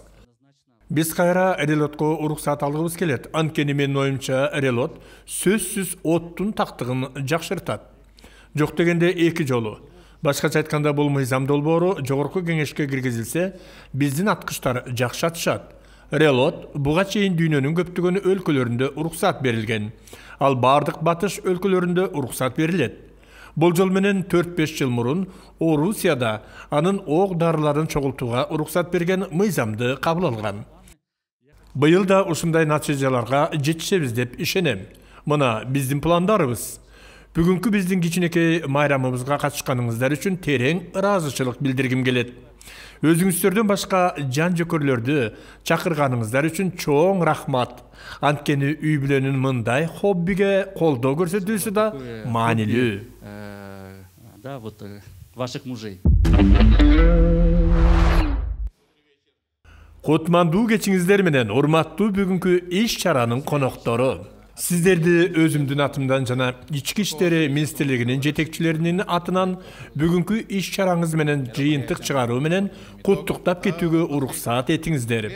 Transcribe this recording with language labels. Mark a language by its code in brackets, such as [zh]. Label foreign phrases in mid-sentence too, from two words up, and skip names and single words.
[ky] Биз кайра релотко уруксат алгыбыз келет. Анткени менин оюмча релот сөзсүз оттун тактыгын жакшыртат. Жок дегенде 2 жолу. Башкача айтканда бул мыйзам долбоору жогорку кеңешке киргизилсе, биздин аткычтар жакшы атышат. Relot buga çeyin dünyanın köptügön өлkөлөрүндө уруксат берилген. Ал бардык батыш өлкөлөрүндө уруксат берилет. Бул жол менен 4-5 жыл мурун Орусияда анын ок дарыларын чогултууга уруксат берген мыйзамды кабыл алган. Быйыл да ушундай натыйжаларга жетишебиз деп ишенем. Мына биздин пландарыбыз. Бүгүнкү биздин кичинекей майрамыбызга катышканыңыздар үчүн терең ыраазычылык билдиргим келет. Өзүңүздөрдөн башка жан жөкөрлөрдү чакырганыңыздар үчүн чоң рахмат. Анткени үй бүлөнүн мындай хоббиге колдоо көрсөтүүсү да маанилүү. Да, [ru] вот ваших мужей. [ky] Кутмандуу кечиңиздер менен урматтуу бүгүнкү иш чаранын коноктору. Сиздерди өзүмдүн атымдан жана Ички иштери министрлигинин жетекчилеринин атынан бүгүнкү иш чараңыз менен жыйынтык чыгаруу менен куттуктап кетүүгө уруксат этиңиздер.